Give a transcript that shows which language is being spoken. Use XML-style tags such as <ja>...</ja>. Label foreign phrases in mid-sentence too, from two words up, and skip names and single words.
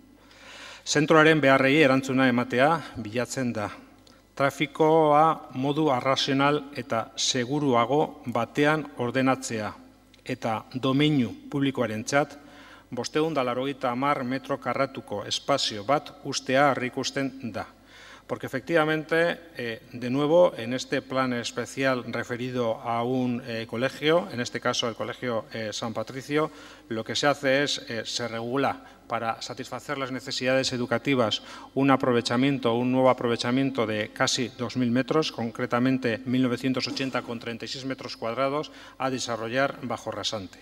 <eu>Zentroaren beharrei erantzuna ematea bilatzen da. Trafikoa modu arrazional eta seguruago batean ordenatzea eta domeinu publikoarentzat 580 metro karratuko espazio bat ustea aurreikusten da.</eu> <es>Porque efectivamente, de nuevo, en este plan especial referido a un colegio, en este caso el Colegio San Patricio, lo que se hace es, se regula para satisfacer las necesidades educativas un nuevo aprovechamiento de casi 2.000 metros, concretamente 1.980 con 36 metros cuadrados, a desarrollar bajo rasante.</es>